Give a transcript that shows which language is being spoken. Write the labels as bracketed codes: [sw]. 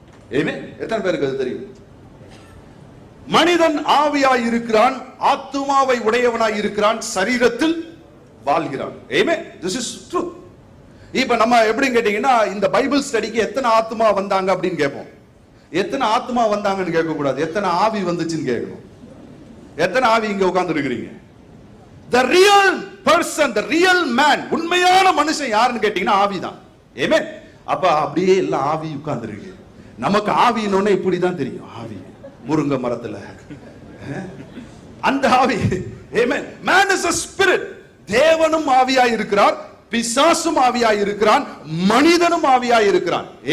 [ta] எத்தனை பேருக்கு அது தெரியும்? மனிதன் ஆவியாய் இருக்கிறான், ஆத்துமாவை உடையவனாய் இருக்கிறான், சரீரத்தில் வாழ்கிறான். [en] This is true. [ta] இப்ப நம்ம எப்படி கேட்டீங்கன்னா, இந்த பைபிள் ஸ்டடிக்கு எத்தனை ஆத்மா வந்தாங்க அப்படின்னு கேட்போம். எத்தனை ஆத்மா வந்தாங்கன்னு கேட்க கூடாது, எத்தனை ஆவி வந்துச்சுன்னு கேட்கணும். எத்தனை ஆவி இங்க உட்கார்ந்து இருக்கிறீங்க? [en] The real person, the real man, [ta] உண்மையான மனுஷன் யாருன்னு கேட்டீங்கன்னா ஆவிதான். அப்ப அப்படியே எல்லாம் ஆவி உட்கார்ந்து இருக்கு. நமக்கு ஆவினோட இப்படிதான் தெரியும். ஆவி முருங்கை மரத்துல அந்த ஆவி. [en] Man is a spirit. [ta] தேவனும் ஆவியாய் இருக்கிறார், பிசாசும் ஆவியாய் இருக்கிறான், மனிதனும் ஆவியாய் இருக்கிறான்.